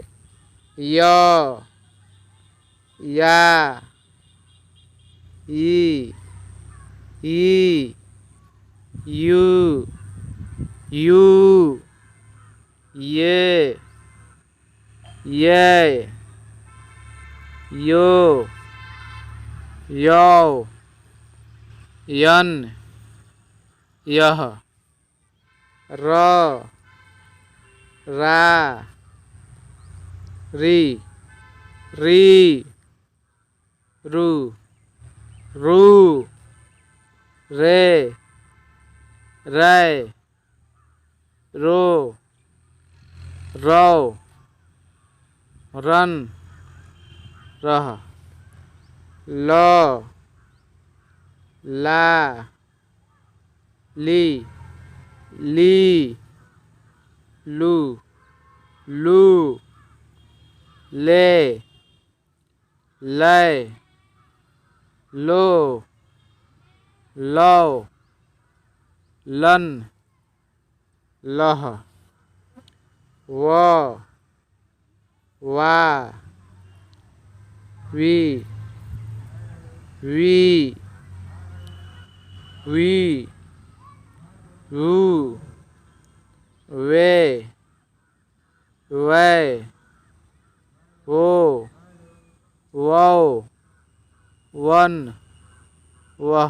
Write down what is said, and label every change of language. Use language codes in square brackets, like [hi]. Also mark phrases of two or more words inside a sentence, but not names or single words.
[hi] य या ई ई यू यू ये यो यौ यन यह, र रा री री रु रू रे रै रो रौ रन रह ल ला ली ली लू लू ले लै लो लो लन लह व वा वी वी वू वे वै वो वौ वन वह।